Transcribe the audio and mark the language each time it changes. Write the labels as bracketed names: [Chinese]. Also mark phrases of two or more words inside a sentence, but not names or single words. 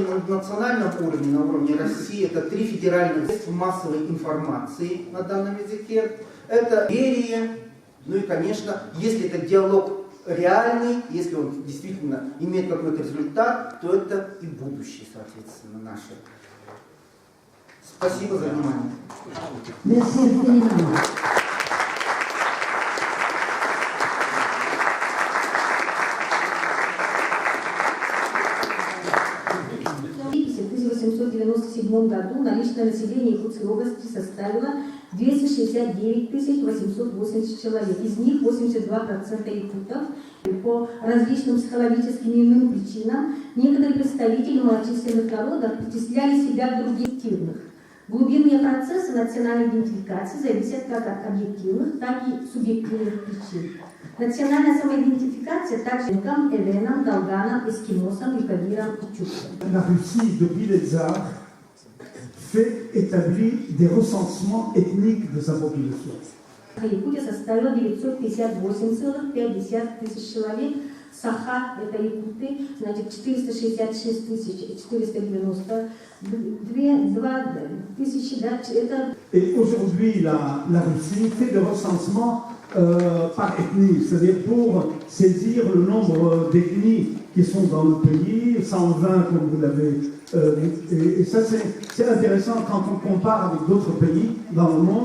[Russian] На национальном уровне, на уровне России, это 3 федеральных средства массовой информации на данном языке. Это доверие, ну и, конечно, если это диалог реальный, если он действительно имеет какой-то результат, то это и будущее, соответственно, наше. Спасибо за внимание. [French] Merci infiniment. [Russian] В 1897 году наличное население Якутской области составило 269 880 человек. Из них 82% якутов. По различным психологическим и иным причинам некоторые представители малочисленных народов причисляли себя к другим активных. Глубинные процессы национальной идентификации зависят как от объективных, так и субъективных причин. Национальная самоидентификация также эвенам, долганам, эскимосам, юкагирам и чукчам. [French] La Russie, depuis les tsars, établit des recensements ethniques de sa population. [Russian] Якутия составила 958,5 тысяч человек. Саха, это якуты, значит 466 492 тысячи, да, это... [French] Et aujourd'hui, la Russie fait des recensements par ethnie, c'est-à-dire pour saisir le nombre d'ethnies qui sont dans le pays, 120 comme vous l'avez et ça c'est intéressant quand on compare avec d'autres pays dans le monde.